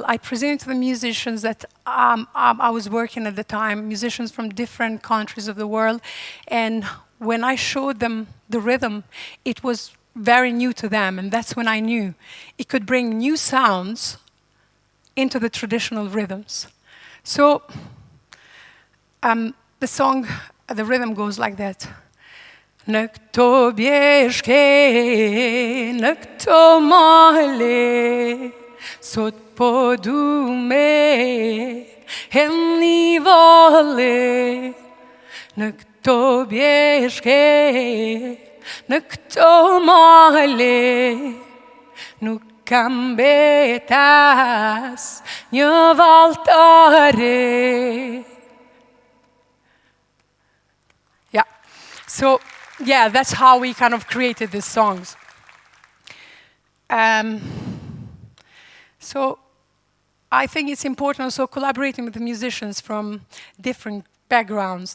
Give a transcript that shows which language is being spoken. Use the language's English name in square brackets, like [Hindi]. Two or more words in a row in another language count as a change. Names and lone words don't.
[English] I presented to the musicians that I was working at the time, musicians from different countries of the world, and when I showed them the rhythm, it was very new to them, and that's when I knew it could bring new sounds into the traditional rhythms. So the song, the rhythm goes like that. [Albanian] Në këto bjeshke, në këto mahale, sot po du me helni vale. Në këto bjeshke, në këto mahale, nuk kam betas një valtare. [English] Yeah, so yeah, that's how we kind of created these songs. So I think it's important also collaborating with the musicians from different backgrounds.